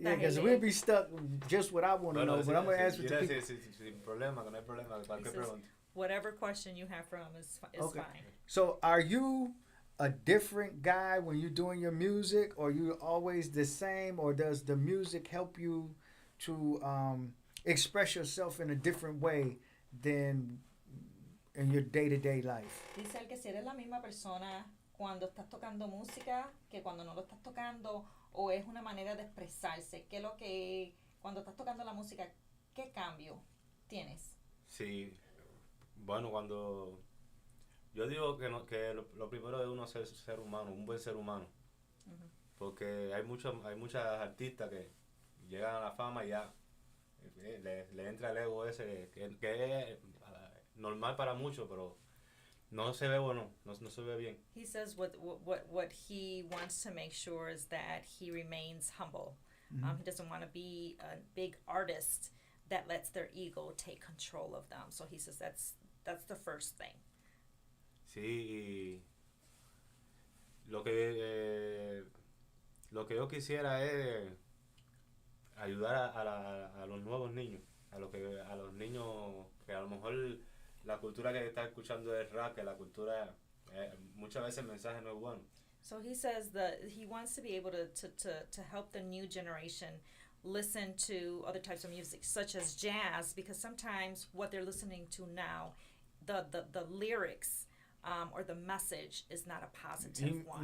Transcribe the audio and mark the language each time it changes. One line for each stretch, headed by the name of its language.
English: Yeah, because we'll be stuck just what I want to know, but I'm gonna ask what the people.
Spanish: Sin problema, que no hay problema, cualquier pregunta.
English: Whatever question you have for him is Okay. fine. So are you a different guy when you're doing your music, or you always the same, or does the music help you to express yourself in a different way than in your day-to-day life?
Spanish: Dice él que si eres la misma persona cuando estás tocando música que cuando no lo estás tocando, o es una manera de expresarse. ¿Qué es lo que cuando estás tocando la música, qué cambio tienes? Sí, bueno, cuando yo digo que lo primero de uno es ser humano, un buen ser humano, porque hay muchas artistas que llegan a la fama y ya le entra el ego ese que es normal para muchos, pero no se ve bueno, no se ve bien.
English: He says what he wants to make sure is that he remains humble. He doesn't want to be a big artist that lets their ego take control of them. So he says that's the first thing.
Spanish: Sí, y lo que yo quisiera es ayudar a los nuevos niños, a los niños que a lo mejor la cultura que está escuchando es rap, que la cultura muchas veces el mensaje no es bueno.
English: So he says that he wants to be able to help the new generation listen to other types of music, such as jazz, because sometimes what they're listening to now, the lyrics or the message is not a positive one.